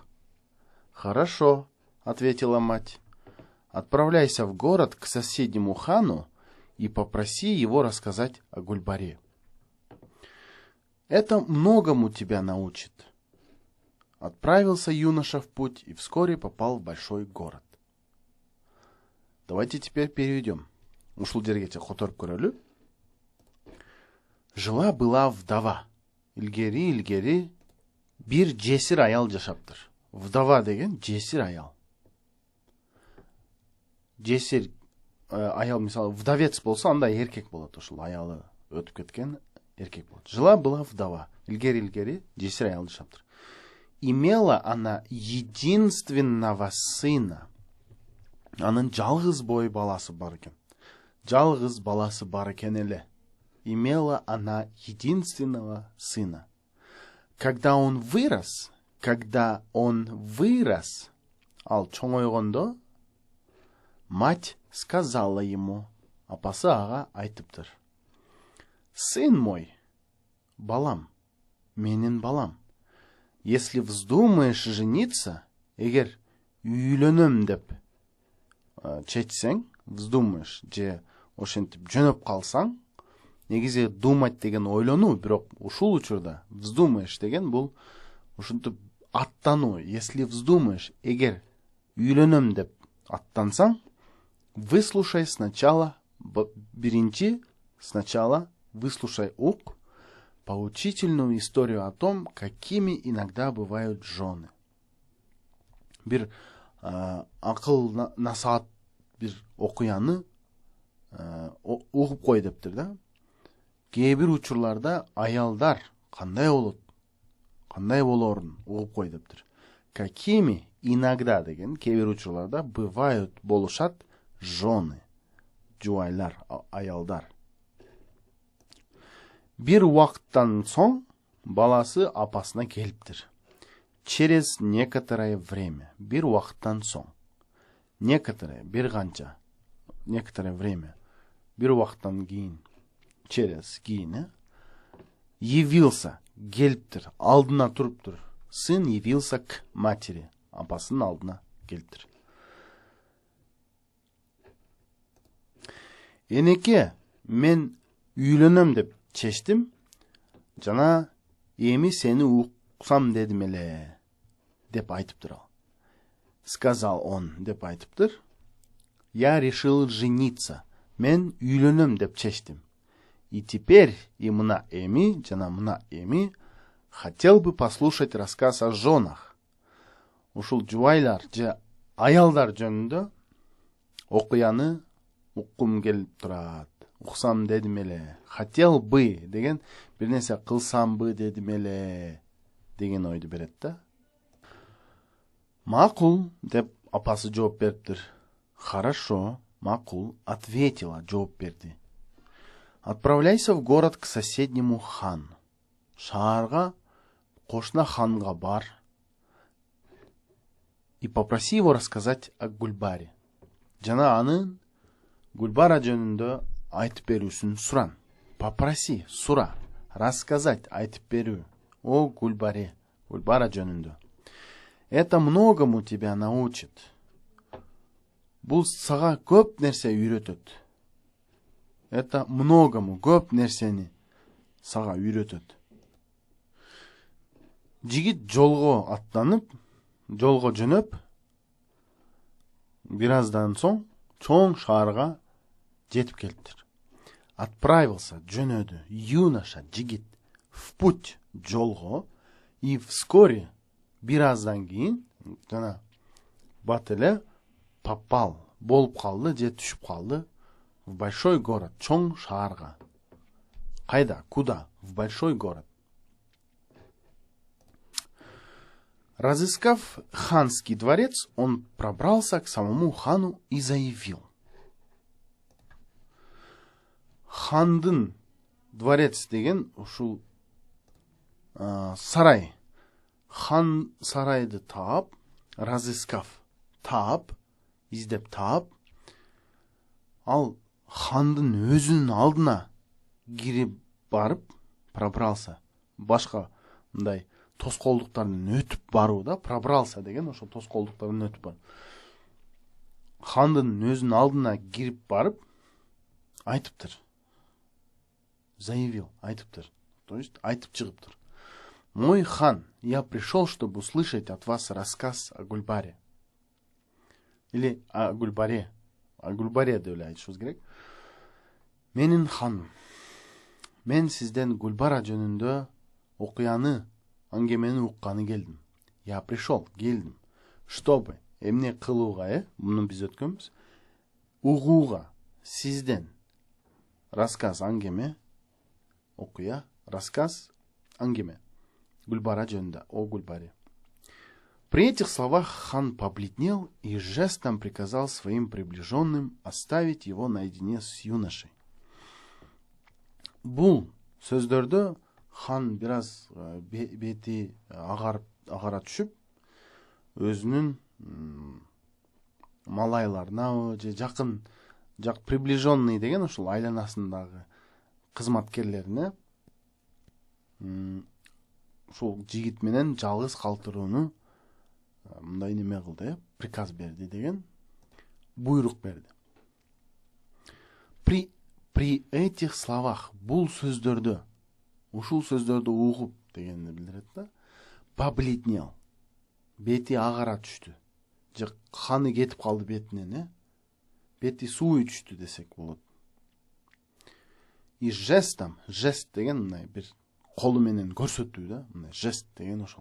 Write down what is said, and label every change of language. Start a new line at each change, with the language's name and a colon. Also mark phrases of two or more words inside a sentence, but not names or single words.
Russian: «Хорошо, — ответила мать, — отправляйся в город к соседнему хану и попроси его рассказать о Гульбаре. Это многому тебя научит». Отправился юноша в путь и вскоре попал в большой город. Давайте теперь переведем.
Kyrgyz: Ушул дергете которып көрөлү.
Russian: Жила-была вдова.
Kyrgyz: Илгери бир жесир аял жашаптыр. Вдова деген жесир аял. Жесир аял, мисалы, вдовец болса, анда эркек болот. Ушул аялы өтүп кеткен эркек болот.
Russian: Жила-была вдова.
Kyrgyz: Илгери жесир аял жашаптыр.
Russian: Имела она единственного сына.
Kyrgyz: Анын жалгыз бой баласы бар экен. Жалгыз баласы бар экен эле.
Russian: Имела она единственного сына. Когда он вырос,
Kyrgyz: ал чоңойгондо,
Russian: мать сказала ему,
Kyrgyz: апасы ага айтыптыр:
Russian: «Сын мой,
Kyrgyz: балам, менин балам,
Russian: если вздумаешь жениться,
Kyrgyz: эгер үйлөнөм деп чечсең, вздумаешь же ошентип жөнөп калсаң, негизи думать деген ойлонуу, бирок ушул учурда вздумаешь деген бул ушинтип аттануу.
Russian: Если вздумаешь,
Kyrgyz: эгер үйлөнөм деп аттансаң,
Russian: выслушай сначала, выслушай ук поучительную историю о том, какими иногда бывают жены.
Kyrgyz: Бир акыл насаат бир окуяны угуп кой дептир да. Кээ бир учурларда аялдар кандай болорун угуп кой дептир.
Russian: Какими иногда
Kyrgyz: деген кээ бир учурларда бывают, болушат жены, жубайлар, аялдар. Бир убакыттан соң баласы апасына келиптир.
Russian: Через некоторое время,
Kyrgyz: бир убакыттан соң,
Russian: некоторое время,
Kyrgyz: бир убакыттан кийин, явился, келиптир, алдына туруптур.
Russian: Сын явился к матери,
Kyrgyz: апасынын алдына келиптир. «Энеке, мен үйлөнөм деп чечтим, жана эми сени уксам дедим эле», деп айтыптыр ал.
Russian: «Сказал он»,
Kyrgyz: деп айтыптыр,
Russian: «я решил жениться,
Kyrgyz: мен үйлөнөм деп чечтим.
Russian: И теперь и
Kyrgyz: мына эми
Russian: хотел бы послушать рассказ о женах».
Kyrgyz: Ушул жубайлар же аялдар жөнүндө окуяны уккум келип турат. Уксам дедим эле.
Russian: Хотел бы
Kyrgyz: деген бир нерсе кылсамбы дедим эле деген ойду берет да. «Макул», деп апасы жооп бериптир. «Хорошо, макул», ответила, жооп берди.
Russian: «Отправляйся в город к соседнему хану.
Kyrgyz: Шаарга, кошуна ханга бар
Russian: и попроси его рассказать о Гульбаре.
Kyrgyz: Жана анын Гульбара жөнүндө айтып берүүсүн суран».
Russian: Попроси, сура, рассказать,
Kyrgyz: айтып берүү о Гульбара жөнүндө.
Russian: «Это многому тебя научит».
Kyrgyz: Бул сага көп нерсе үйрөтөт.
Russian: Это многому,
Kyrgyz: көп нерсени сага үйрөтөт. Жигит жолго жөнөп, бир аздан соң чоң шаарга жетип келиптир.
Russian: Отправился, жөнөдү, юноша, жигит, в путь, жолго, и вскоре,
Kyrgyz: бир аздан кийин, жана бат эле попал, болып қалды же түшіп қалды
Russian: в большой город,
Kyrgyz: чоң шаарга.
Russian: Қайда? Куда? В большой город. Разыскав ханский дворец, он пробрался к самому хану и заявил.
Kyrgyz: Хандын дворец деген ушул сарай. Хан сарайды таап, разыскав, таап, издеп таап, ал хандын өзүнүн алдына кирип барып, пробрался. Башка мындай тоскоолдуктардан өтүп баруу да, пробрался деген ошо тоскоолдуктардан өтүп барып. Хандын өзүнүн алдына кирип барып, айтыптыр. Заявил, айтыптыр. То есть айтып чыгыптыр.
Russian: Мой хан, я пришел, чтобы услышать от вас рассказ о Гульбаре. Или о Гульбаре. О Гульбаре
Kyrgyz: деп айтышыбыз керек. Менин ханым, мен сизден Гульбара жөнүндө окуяны, аңгемени укканы келдим.
Russian: Я пришел, келдим. Чтобы,
Kyrgyz: эмне кылууга, муну биз өткөнбүз, угууга сизден рассказ, аңгеме, окуя, рассказ, аңгеме. Гульбара жөнүндө,
Russian: о Гульбаре. При этих словах хан побледнел и жестом приказал своим приближенным оставить его наедине с юношей.
Kyrgyz: Бул сөздөрдө хан бираз бети агара түшүп, өзүнүн малайларына же жакын приближенный деген ушул айланасындагы кызматкерлерине ушул жигит менен жалгыз калтырууну мындай неме кылды, приказ берди деген, буйрук берди.
Russian: При этих словах,
Kyrgyz: бул сөздөрдө, ушул сөздөрдү угуп дегенди билдирет да, побледнел, бети агара түштү, же каны кетип калды бетинен, бети суу түштү десек болот.
Russian: И жестом,
Kyrgyz: жест деген мындай бир колу менен көрсөтүү да, мындай жест деген ошол.